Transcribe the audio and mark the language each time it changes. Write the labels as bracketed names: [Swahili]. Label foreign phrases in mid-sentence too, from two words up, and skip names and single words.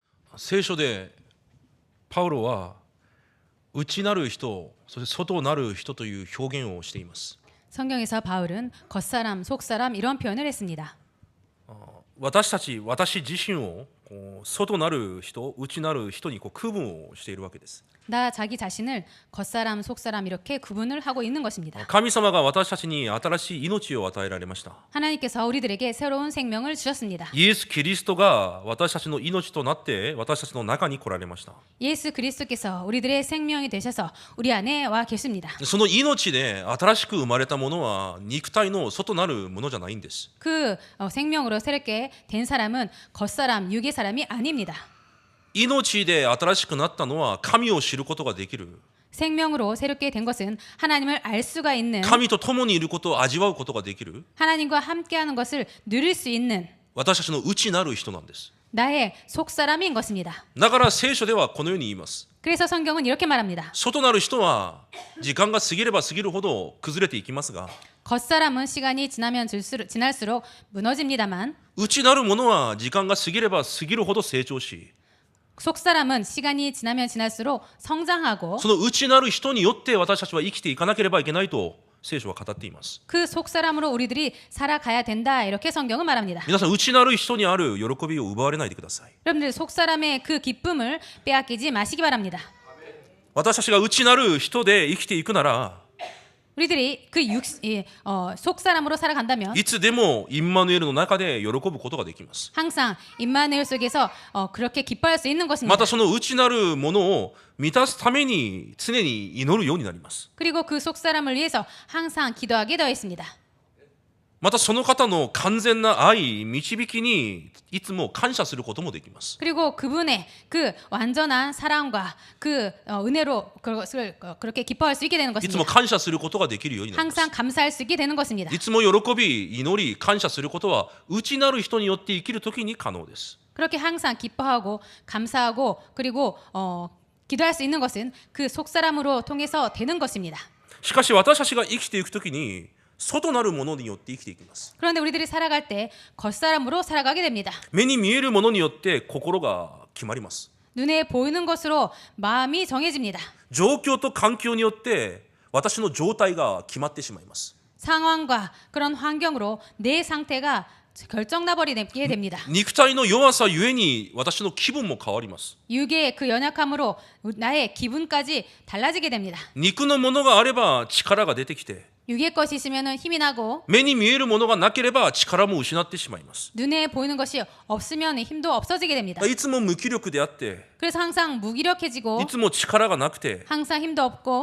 [Japanese] 聖書でパウロは内なる人、そして外なる人という表現をしています。 [Korean] 성경에서 바울은 겉사람, 속사람 이런 표현을 했습니다. [Japanese] 私自身を外なる人、内なる人に区分をしているわけです。 [Korean] 나 자기 자신을 겉사람, 속사람 이렇게 구분을 하고 있는 것입니다. [Japanese] 神様が私たちに新しい命を与えられました。 [Korean] 하나님께서 우리들에게 새로운 생명을 주셨습니다. [Japanese] イエス・キリストが私たちの命となって私たちの中に来られました。 [Korean] 예수 그리스도께서 우리들의 생명이 되셔서 우리 안에 와 계십니다. [Japanese] その命で新しく生まれたものは肉体の外なるものじゃないんです。 [Korean] 그 생명으로 새롭게 된 사람은 겉사람, 육의 사람이 아닙니다. [Japanese] 命で新しくなったのは神を知ることができる。 [Korean] 생명으로 새롭게 된 것은 하나님을 알 수가 있는, [Japanese] 神と共にいることを味わうことができる [Korean] 하나님과 함께하는 것을 누릴 수 있는 [Japanese] 私たちの内なる人なんです。 [Korean] 나의 속사람인 것입니다. [Japanese] だから聖書ではこのように言います。 [Korean] 그래서 성경은 이렇게 말합니다. [Japanese] 外なる人は時間が過ぎれば過ぎるほど崩れていきますが、 [Korean] 겉사람은 시간이 지날수록 무너집니다만 [Japanese] 内なるものは時間が過ぎれば過ぎるほど成長し、 [Korean] 속사람은 시간이 지나면 지날수록 성장하고 [Japanese] その内なる人によって私たちは生きていかなければいけないと聖書は語っています。 [Korean] 그 속사람으로 우리들이 살아가야 된다 이렇게 성경은 말합니다. [Japanese] 皆さん、内なる人にある喜びを奪われないでください。 [Korean] 여러분들 속사람의 그 기쁨을 빼앗기지 마시기 바랍니다. [Japanese] 私たちが内なる人で生きていくなら、 [Korean] 우리들이 그 속사람으로 살아간다면 [Japanese] いつでもインマヌエルの中で喜ぶことができます。 [Korean] 항상 임마누엘 속에서 그렇게 기뻐할 수 있는 [Japanese] ま [Korean] 것입니다. [Japanese] たその内なるものを満たすために常に祈るようになります。 [Korean] 그리고 그 속사람을 위해서 항상 기도하게 되어 있습니다. [Japanese] またその方の完全な愛、導きにいつも感謝することもできます。 [Korean] 그리고 그분의 그 완전한 사랑과 그 은혜로 그것을 그렇게 기뻐할 수 있게 되는 [Japanese] いつも [Korean] 것입니다. [Japanese] 感謝することができるようになります。 [Korean] 항상 감사할 수 있게 되는 것입니다. [Japanese] いつも喜び、祈り、感謝することは内なる人によって生きるときに可能です。 [Korean] 그렇게 항상 기뻐하고 감사하고 그리고 기도할 수 있는 것은 그 속사람으로 통해서 되는 것입니다. [Japanese] しかし私たちが生きていくときに外なるものによって生きていきます。 [Korean] 그런데 우리들이 살아갈 때 겉사람으로 살아가게 됩니다. [Japanese] 目に見えるものによって心が決まります。 [Korean] 눈에 보이는 것으로 마음이 정해집니다. [Japanese] 状況と環境によって私の状態が決まってしまいます。 [Korean] 상황과 그런 환경으로 내 상태가 결정나버리게 됩니다. [Japanese] 肉体の弱さゆえに私の気分も変わります。 [Korean] 육의 그 연약함으로 나의 기분까지 달라지게 됩니다. [Japanese] 肉のものがあれば力が出てきて、 [Korean] 육의 것이 있으면 힘이 나고 [Japanese] 目に見えるものがなければ力も失ってしまいます。 [Korean] 눈에 보이는 것이 없으면 힘도 없어지게 됩니다. [Japanese] いつも無気力であって、 [Korean] 그래서 항상 무기력해지고 [Japanese] いつも力がなくて、 [Korean] 항상 힘도 없고